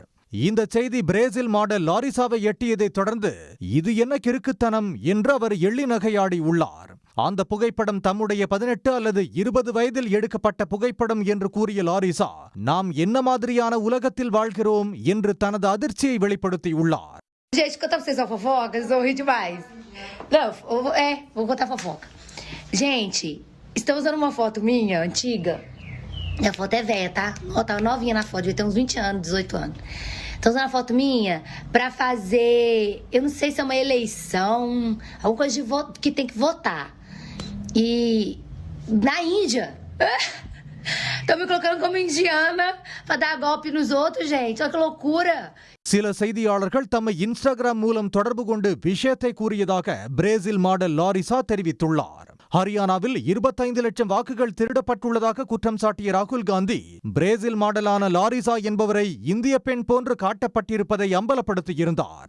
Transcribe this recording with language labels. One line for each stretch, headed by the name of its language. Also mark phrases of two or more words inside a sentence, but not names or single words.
Tamil: இந்த செய்தி பிரேசில் மாடல் லாரிசாவை எட்டியதைத் தொடர்ந்து இது என்ன கிறுக்குத்தனம் என்று அவர் எள்ளி நகையாடி உள்ளார். அந்த புகைப்படம் தம்முடைய 18 அல்லது 20 வயதில் எடுக்கப்பட்ட புகைப்படம் என்று கூறிய லாரிசா, நாம் என்ன மாதிரியான உலகத்தில் வாழ்கிறோம் என்று தனது அதிர்ச்சியை வெளிப்படுத்தியுள்ளார்.
Portuguese: Gente, contar pra vocês uma fofoca, vocês vão rir demais. Não, vou contar fofoca. Gente, estão usando uma foto minha, antiga. A foto é velha, tá? Ó, tava novinha na foto, devia ter uns 20 anos, 18 anos. Estão usando a foto minha pra fazer, eu não sei se é uma eleição, alguma coisa de que tem que votar. E na Índia, estão me colocando como indiana pra dar golpe nos outros, gente. Olha que loucura.
Tamil: சில செய்தியாளர்கள் தம்மை இன்ஸ்டாகிராம் மூலம் தொடர்பு கொண்டு விஷயத்தை கூறியதாக பிரேசில் மாடல் லாரிசா தெரிவித்துள்ளார். ஹரியானாவில் 25 லட்சம் வாக்குகள் திருடப்பட்டுள்ளதாக குற்றம் சாட்டிய ராகுல் காந்தி, பிரேசில் மாடலான லாரிசா என்பவரை இந்திய பெண் போன்று காட்டப்பட்டிருப்பதை அம்பலப்படுத்தியிருந்தார்.